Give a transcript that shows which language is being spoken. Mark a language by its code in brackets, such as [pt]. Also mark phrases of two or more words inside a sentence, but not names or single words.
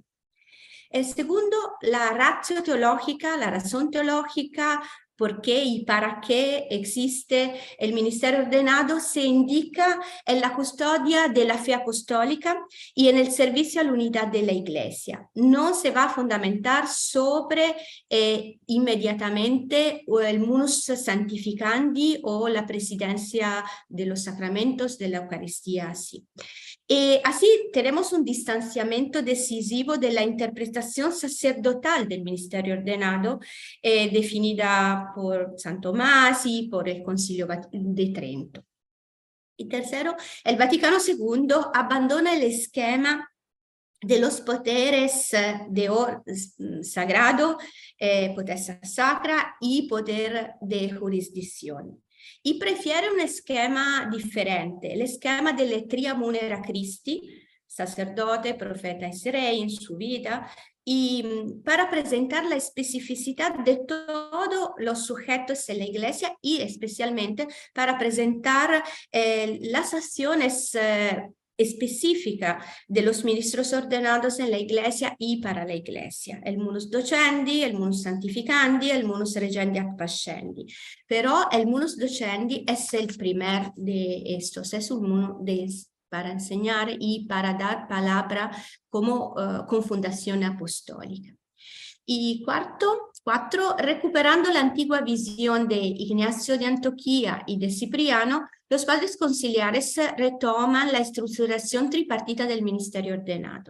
[es] El segundo, la ratio teológica, la razón teológica, por qué y para qué existe el ministerio ordenado, se indica en la custodia de la fe apostólica y en el servicio a la unidad de la Iglesia. No se va a fundamentar sobre inmediatamente el [la] munus sanctificandi [es] o la presidencia de los sacramentos de la Eucaristía así. Así tenemos un distanciamiento decisivo de la interpretación sacerdotal del ministerio ordenado, definida por San Tomás y por el Concilio de Trento. Y tercero, el Vaticano II abandona el esquema de los poderes sagrado, potestad sacra y poder de jurisdicción. Y prefiere un esquema diferente, el esquema delle [la] tria munera Christi, [es] sacerdote, profeta y rey en su vida, y para presentar la especificidad de todos los sujetos de la iglesia y especialmente para presentar las acciones específica de los ministros ordenados en la iglesia y para la iglesia, el [la] munus docendi, [es] el [la] munus santificandi, [es] el [la] munus regendi ac pascendi. [es] Pero el [la] munus docendi [es] es el primer de estos, es un munus para enseñar y para dar palabra como con fundación apostólica. Y cuatro, recuperando la antigua visión de Ignacio de Antioquía y de Cipriano, los padres conciliares retoman la estructuración tripartita del ministerio ordenado.